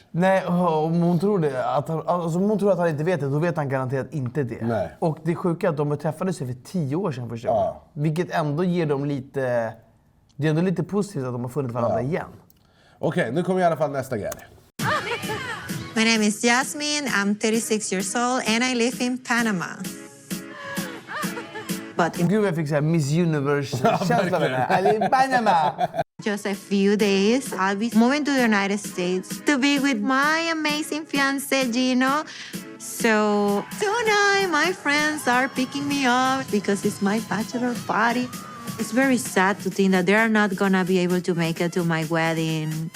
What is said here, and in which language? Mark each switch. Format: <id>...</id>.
<sv>Nej, om hon tror det, om hon tror att han inte vet det, då vet han garanterat inte det. Nej. Och det sjuka är att de träffade sig för 10 år sedan första gången. Vilket ändå ger dem lite... Det är ändå lite positivt att de har funnit varandra igen. Okej, nu kommer i alla fall nästa grej.</sv> <en>My name is Jasmine. I'm 36 years old and I live in Panama. But</en> <sv>Gud, jag fick så här Miss Universe-känsla med det här.</sv> <en>I live in Panama! just a few days, I'll be moving to the United States to be with my amazing fiancé, Gino. So tonight, my friends are picking me up because it's my bachelor party. It's very sad to think that they are not gonna be able to make it to my wedding.</en>